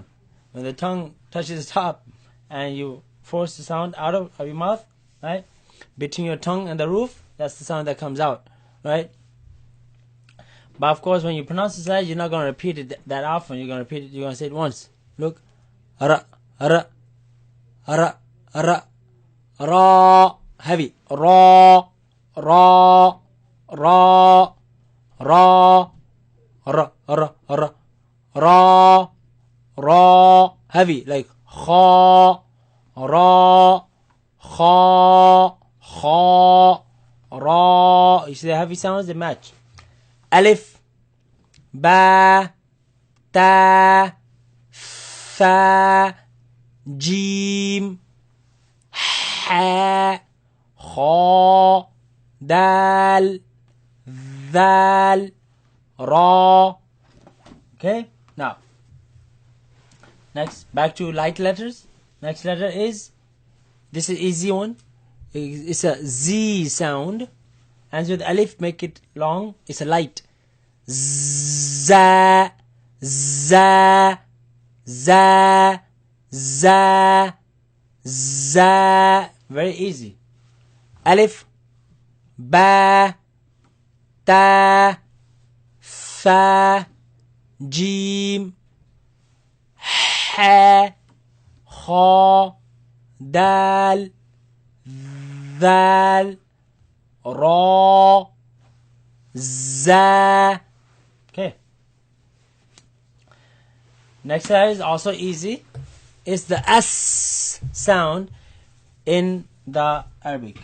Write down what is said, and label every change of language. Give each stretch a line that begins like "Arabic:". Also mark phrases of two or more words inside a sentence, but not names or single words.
English: When the tongue touches the top and you force the sound out of your mouth, right? Between your tongue and the roof, that's the sound that comes out, right? But of course, when you pronounce this letter, you're not going to repeat it that often. You're going to repeat it. You're going to say it once. Look, ra, ra, ra, ra, ra, heavy, ra, ra, ra, ra, ra, ra, ra, ra, ra, heavy, like kha, ra, kha, kha, ra. You see the heavy sounds, they match.
Arabic: Alif, ba, ta, fa, jim, ha, kha, dal, dal, ra.
English: Okay, now next, back to light letters. Next letter is This is easy one. It's a Z sound. And with alif, make it long. It's a light. Za, za, za, za, za. Very easy.
Arabic: Alif, ba, ta, fa, jim, ha, kha, dal, ذال را za. Okay.
English: Next letter is also easy. It's the S sound in the Arabic.